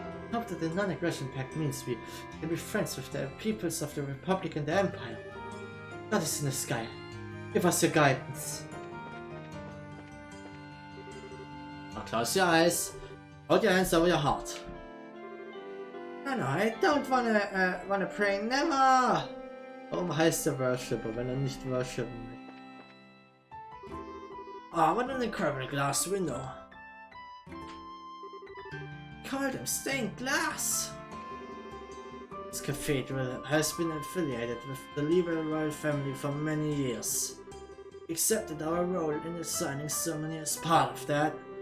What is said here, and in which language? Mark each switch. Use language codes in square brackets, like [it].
[en] I hope that the non-aggression pact means we can be friends with the peoples of the Republic and the Empire. God is in the sky. Give us your guidance. Now close your eyes. Hold your hands over your heart. No, I don't wanna pray, never! [de] Warum heißt der Worshipper, wenn nicht worshipen will? [en] Oh, what an incredible glass window. Call them stained glass! This cathedral has been affiliated with the liberal royal family for many years. We accepted our role in the signing ceremony as part of that.